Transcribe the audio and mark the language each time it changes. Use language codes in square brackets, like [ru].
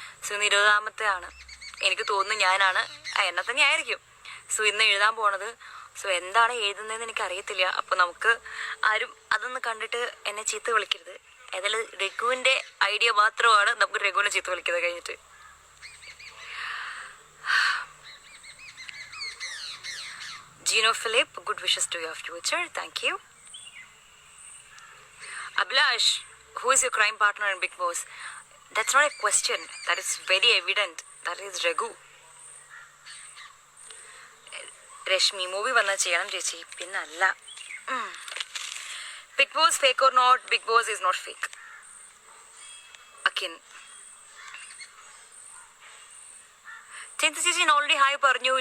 [ml] So ഇന്ന് 20ാമത്തെ ആണ്. എനിക്ക് തോന്നുന്നു ഞാനാണ്, എന്നെ തന്നെ ആയിരിക്കും. സോ ഇന്ന് എഴുതാൻ പോണത്. സോ എന്താണ് എഴുതുന്നതെന്ന് എനിക്കറിയത്തില്ല. അപ്പോൾ നമുക്ക് ആരും അതൊന്ന് കണ്ടിട്ട് എന്നെ ചീത്ത വിളിക്കരുത്. ഏതായാലും രഘുവിൻ്റെ ഐഡിയ മാത്രമാണ് നമുക്ക് രഘുവിനെ ചീത്ത വിളിക്കുന്നത് കഴിഞ്ഞിട്ട്. [en] Gino Philip, good wishes to your future, thank you. Abhilash, who is your crime partner in Bigg Boss? That's not a question, that is very evident. That is Raghu. [ml] Rashmi, movie വന്നാൽ ചെയ്യണം ചേച്ചി, പിന്നല്ല. [en] Big boss fake or not? Big boss is not fake. അക്കിൻ, [ml] ചിന്ത ചേച്ചി already hi പറഞ്ഞു.